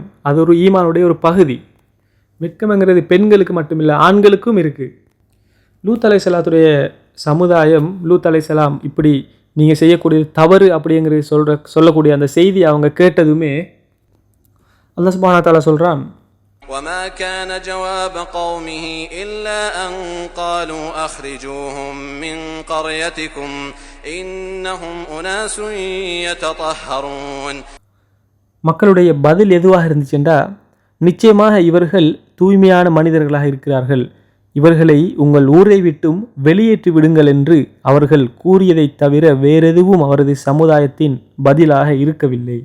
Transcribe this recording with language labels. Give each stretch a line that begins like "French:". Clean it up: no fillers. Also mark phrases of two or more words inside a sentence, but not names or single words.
Tamil: அது ஒரு ஈமானுடைய ஒரு பகுதி. வெட்கம்ங்கிறது பெண்களுக்கு மட்டுமில்லை, ஆண்களுக்கும் இருக்குது. லூத் அலைஹிஸ்ஸலாத்துடைய சமுதாயம், லூத் அலைஹிஸ்ஸலாம் இப்படி நீங்கள் செய்யக்கூடியது தவறு அப்படிங்கிறது சொல்லக்கூடிய அந்த செய்தி அவங்க கேட்டதுமே அல்லாஹ்
Arabic: سبحانه وتعالى
Tamil: சொல்கிறான்,
Arabic: وما كان جواب قومه إلا أن قالوا أخرجوهم من قريتكم إنهم أناس يتطهرون.
Tamil: மக்களுடைய பதில் எதுவாக இருந்துச்சுண்டா, நிச்சயமாக இவர்கள் தூய்மையான மனிதர்களாக இருக்கிறார்கள், இவர்களை உங்கள் ஊரை விட்டும் வெளியேற்றி விடுங்கள் என்று அவர்கள் கூறியதைத் தவிர வேறெதுவும் அவரது சமுதாயத்தின் பதிலாக இருக்கவில்லை.